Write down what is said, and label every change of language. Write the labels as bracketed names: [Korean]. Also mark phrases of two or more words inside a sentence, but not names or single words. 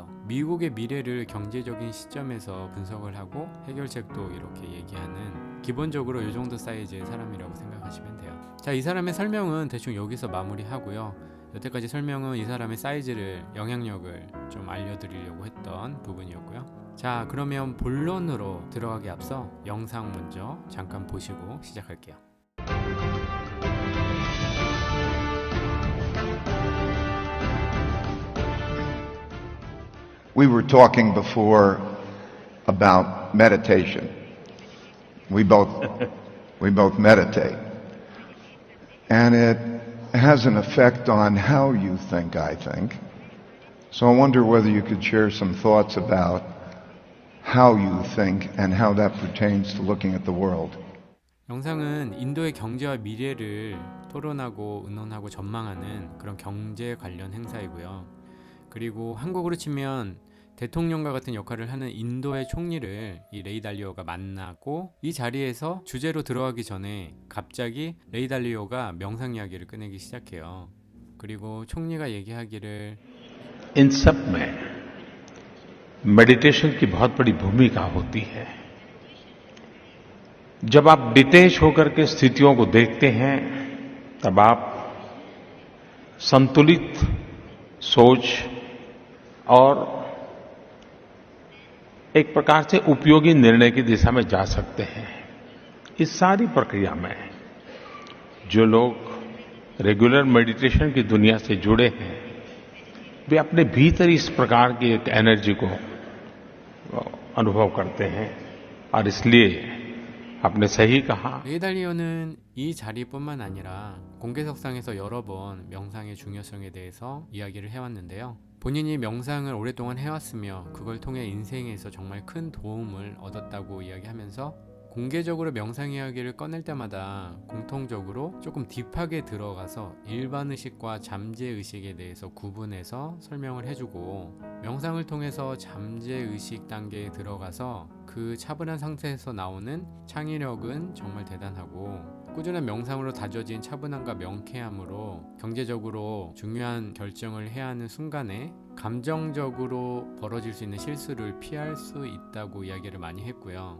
[Korean] 미국의 미래를 경제적인 시점에서 분석을 하고 해결책도 이렇게 얘기하는, 기본적으로 이 정도 사이즈의 사람이라고 생각하시면 돼요. 자, 이 사람의 설명은 대충 여기서 마무리하고요. 여태까지 설명은 이 사람의 사이즈를, 영향력을 좀 알려드리려고 했던 부분이었고요. 자, 그러면 본론으로 들어가기 앞서 영상 먼저 잠깐 보시고 시작할게요. [English] We were talking before about meditation. We both meditate. And it has an effect on how you think, I think. So I wonder whether you could share some thoughts about how you think and how that pertains to looking at the world. [Korean] 영상은 인도의 경제와 미래를 토론하고 의논하고 전망하는 그런 경제 관련 행사이고요. 그리고 한국으로 치면 대통령과 같은 역할을 하는 인도의 총리를 이 레이 달리오가 만나고, 이 자리에서 주제로 들어가기 전에 갑자기 레이 달리오가 명상 이야기를 꺼내기 시작해요. 그리고 총리가 얘기하기를 [Hindi] इन सब में मेडिटेशन की बहुत बड़ी भूमिका होती है। जब आप डिटेच होकर के स्थितियों को देखते हैं, तब आप संतुलित सोच और एक प्रकार से उपयोगी निर्णय की दिशा में जा सकते हैं। इस सारी प्रक्रिया में जो लोग रेगुलर मेडिटेशन की दुनिया से जुड़े हैं, वे अपने भीतर इस प्रकार की एक एनर्जी को अनुभव करते हैं। और इसलिए आपने सही कहा। [Korean] 레이 달리오는 이 자리뿐만 아니라 공개석상에서 여러 번 명상의 중요성에 대해서 이야기를 해왔는데요. 본인이 명상을 오랫동안 해왔으며 그걸 통해 인생에서 정말 큰 도움을 얻었다고 이야기하면서, 공개적으로 명상 이야기를 꺼낼 때마다 공통적으로 조금 딥하게 들어가서 일반의식과 잠재의식에 대해서 구분해서 설명을 해주고, 명상을 통해서 잠재의식 단계에 들어가서 그 차분한 상태에서 나오는 창의력은 정말 대단하고, 꾸준한 명상으로 다져진 차분함과 명쾌함으로 경제적으로 중요한 결정을 해야 하는 순간에 감정적으로 벌어질 수 있는 실수를 피할 수 있다고 이야기를 많이 했고요.